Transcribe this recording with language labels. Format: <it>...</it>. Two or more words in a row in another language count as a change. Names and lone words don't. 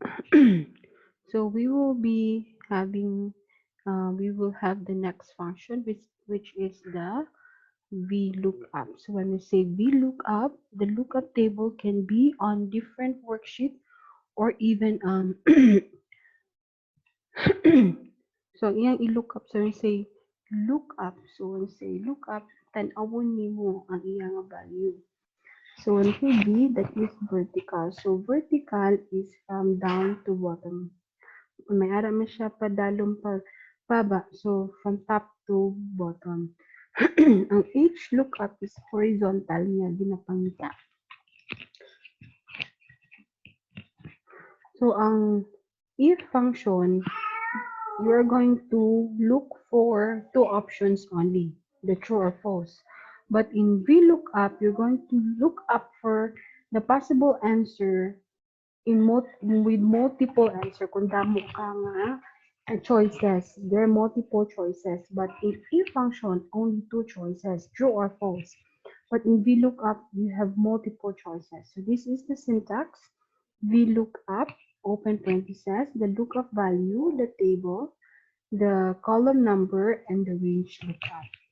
<en>So we will be having, we will have the next function, which is the VLOOKUP. So when we say VLOOKUP, the lookup table can be on different worksheets or even so</en> <hil>iyang i-lookup.</hil> <en>So when we say lookup, so when we say lookup,</en> <hil>tan-awon nimo ang iyang value.</hil> <en>So when we B, that is vertical. So vertical is from down to bottom.</en> <hil>May ara man siya padalong paba.</hil> <en>So from top to bottom. Ang H lookup is horizontal</en> <hil>niya ginapangita.</hil> <en>So ang if function, you are going to look for two options only, the true or false. But in VLOOKUP, you're going to look up for the possible answer with multiple answer.</en> <hil>Kung damo ka nga choices,</hil> <en>there are multiple choices. But in if function, only two choices, true or false. But in VLOOKUP, you have multiple choices. So this is the syntax. VLOOKUP, open parentheses, the lookup value, the table, the column number, and the range lookup.</en>